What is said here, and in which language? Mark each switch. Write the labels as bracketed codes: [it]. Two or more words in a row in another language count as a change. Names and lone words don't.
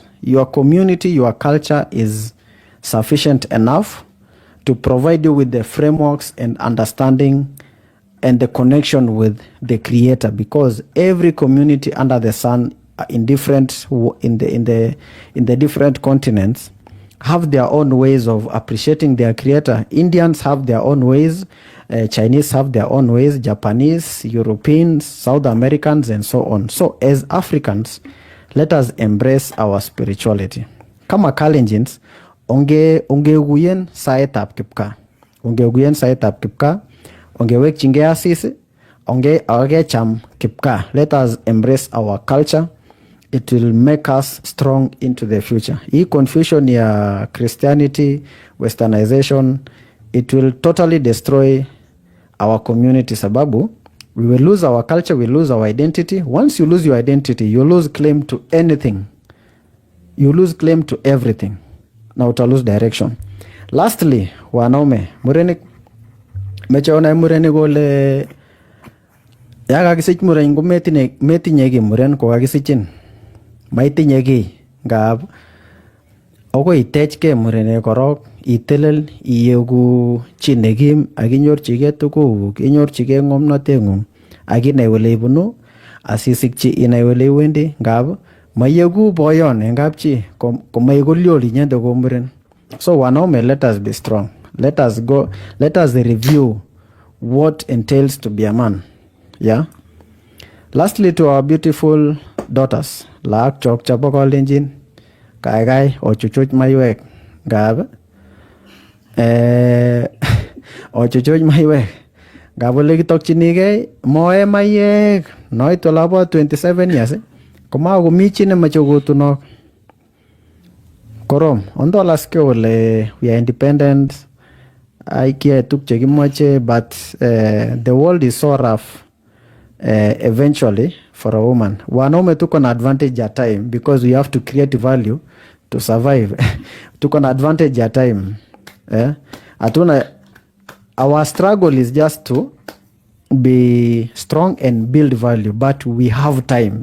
[en] Your community, your culture is sufficient enough to provide you with the frameworks and understanding and the connection with the Creator, because every community under the sun in the different continents have their own ways of appreciating their Creator. Indians have their own ways, Chinese have their own ways, Japanese, Europeans, South Americans, and so on. So as Africans, let us embrace our spirituality. [kln] Kama Kalenjins, ongeguyen saetab kipka. Ongeguyen saetab kipka. Ongewek chinge asis. Cham kipka. [en] Let us embrace our culture. It will make us strong into the future. Hii confusion ya Christianity, westernization, it will totally destroy our community, sababu we will lose our culture, we lose our identity. Once you lose your identity, you lose claim to anything. You lose claim to everything. Now to lose direction. Lastly, [sw] wanaume, [kln] murenik mechaona murenik ole ya kakisich muren ko metinye ki muren ko kakisichin. Maitinye ki ngab okoi itechke murenek korok, itelel, iyegu chi nekim, ak inyorchigei tuguk, inyorchigei ng'omnotengung, ak inai ole ibunu, asisikchi inai ole iwendi, ngab maiyegu boyon en kapchi, komaikuliol inyende ko muren. [en] So wanaume, let us be strong. Let us review what entails to be a man. Yeah. Lastly, to our beautiful daughters, [kln] laak chok chabo Kalenjin, kai ochuchuch maiwek, ngab ochuchuch maiwek, ngab ole kitokchinigei moe mayek noit olabo 27 years, komakomi chi nemoche kotunok. Korom, ondolaske ole [en] we are independent, [kln] aikie tuk chekimoche, [en] but the world is so rough. Eventually, for a woman, wanaume took an advantage at time because we have to create value to survive. Took an advantage at time. Our struggle is just to be strong and build value, but we have time.